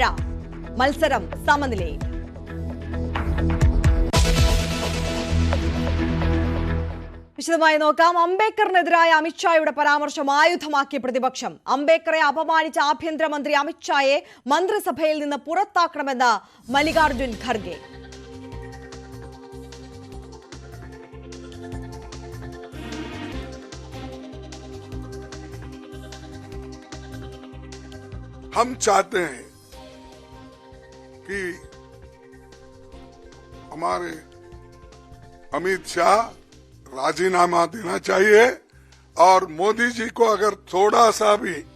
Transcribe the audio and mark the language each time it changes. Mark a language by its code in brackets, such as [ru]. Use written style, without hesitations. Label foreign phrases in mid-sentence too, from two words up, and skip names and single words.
[ml] മത്സരം സമനിലയിൽ. വിശദമായി നോക്കാം. അംബേദ്കറിനെതിരായ അമിത്ഷായുടെ പരാമർശം ആയുധമാക്കിയ പ്രതിപക്ഷം. അംബേദ്കറെ അപമാനിച്ച ആഭ്യന്തരമന്ത്രി അമിത്ഷായെ മന്ത്രിസഭയിൽ നിന്ന് പുറത്താക്കണമെന്ന് മല്ലികാർജുൻ ഖർഗെ. [hi] हम चाहते हैं कि हमारे अमित शाह राजीनामा देना चाहिए और मोदी जी को अगर थोड़ा सा भी